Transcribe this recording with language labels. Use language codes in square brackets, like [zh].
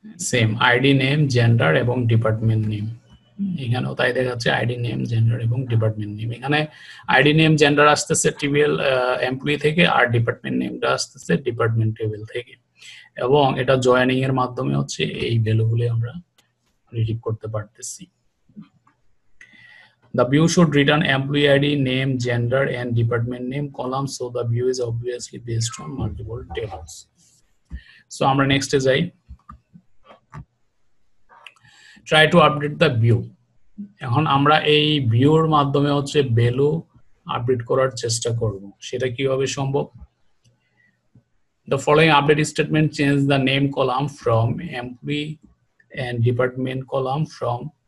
[bn] Same ID, name, gender এবং department name. এখানেও তাই দেখাচ্ছে আইডি, নেম, জেন্ডার এবং ডিপার্টমেন্ট নেম। এখানে আইডি, নেম, জেন্ডার আসতেছে টিবিএল এমপ্লয়ি থেকে, আর ডিপার্টমেন্ট নেমটা আসতেছে ডিপার্টমেন্ট টেবিল থেকে, এবং এটা জয়েনিং এর মাধ্যমে হচ্ছে এই ভ্যালুগুলি আমরা রিডিভ করতে পারতেছি। [en] The view should return employee ID, name, gender, and department name column, so the view is obviously based on multiple tables. [bn] So আমরা নেক্সটে যাই। [en] Try to update the view. [bn] এখন আমরা এই ভিউর মাধ্যমে হচ্ছে ভ্যালু আপডেট করার চেষ্টা করব। সেটা কিভাবে সম্ভব? [en] The following update statement change the name column from employee and department column from